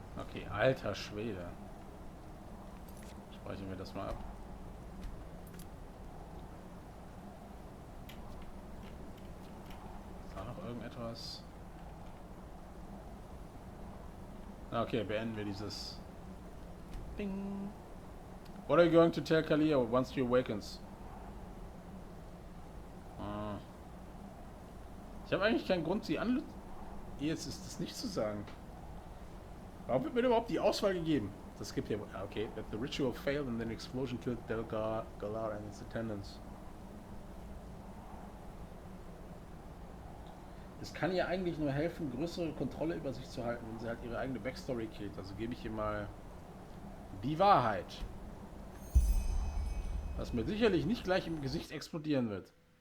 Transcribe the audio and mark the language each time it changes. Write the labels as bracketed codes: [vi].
[de] Okay, alter Schwede. Speichern wir das mal ab. Ist da noch irgendetwas? Okay, beenden wir dieses. Bing. [en] What are you going to tell Kalia once she awakens? [de] Ich habe eigentlich keinen Grund, sie an. Jetzt ist das nicht zu sagen. Warum wird mir überhaupt die Auswahl gegeben? Das gibt ja. [en] Okay, that the ritual failed and then explosion killed Galar and its attendants. [de] Es kann ihr eigentlich nur helfen, größere Kontrolle über sich zu halten, wenn sie halt ihre eigene Backstory killt. Also gebe ich ihr mal die Wahrheit. Was mir sicherlich nicht gleich im Gesicht explodieren wird.